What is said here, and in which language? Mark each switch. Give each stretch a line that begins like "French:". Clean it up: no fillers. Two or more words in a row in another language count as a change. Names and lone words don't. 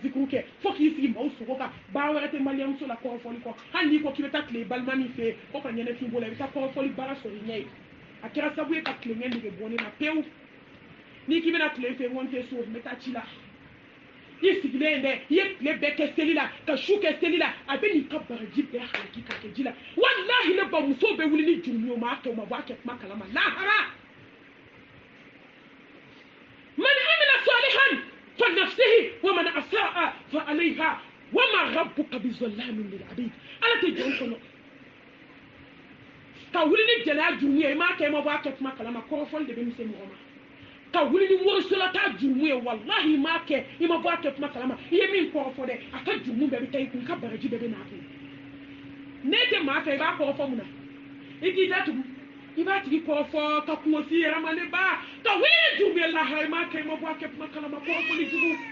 Bambara: zikuru kɛ fo k'i sigi maaw sogo kan ba wɛrɛ tɛ maliyɛnmuso la kɔrɔfɔli kɔ hali n'i ko k'i bɛ taa tile balima min fɛ yen ko ka ɲɛnɛfin bolo i bɛ taa kɔrɔfɔli baara sɔrɔ i ɲɛ ye a kɛra sabu ye ka tileŋɛ nege bɔ ne la pewu n'i k'i bɛna tile fɛ n ko n tɛ so n bɛ taa ci la i sigilen yen dɛ i ye tile bɛɛ kɛ seli la ka su kɛ seli la a bɛ n'i ka baraji bɛɛ halaki k'a kɛ ji la walahi ne ba musow bɛ wuli ni jurumi ye o ma kɛ o ma bɔ a kɛ kuma kalama lahara
Arabic: من عمل صالحا فلنفسه ومن أساء فعليها وما ربك بظلام للعبيد
Bambara: ala tɛ jɔn kɔnɔ ka wuli ni jɛnɛya jurumi ye i m'a kɛ i ma bɔ a kɛ kuma kalama kɔrɔfɔli de bɛ mise mɔgɔ ma ka wuli ni worosola ta jurumu ye wallahi i m'a kɛ i ma bɔ a kɛ kuma kalama i ye min kɔrɔfɔ dɛ a ka jurumu bɛɛ bɛ taa i kun ka baraji bɛɛ bɛ n'a kun ne tɛ maa fɛ i b'a kɔrɔfɔ mun na i k'i datugu i b'a tigi kɔrɔfɔ ka kungo si yɛrɛ ma ne ba ka wuli ni jurumu ye lahara i m'a kɛ i ma bɔ a kɛ kuma kalama kɔrɔfɔli jugu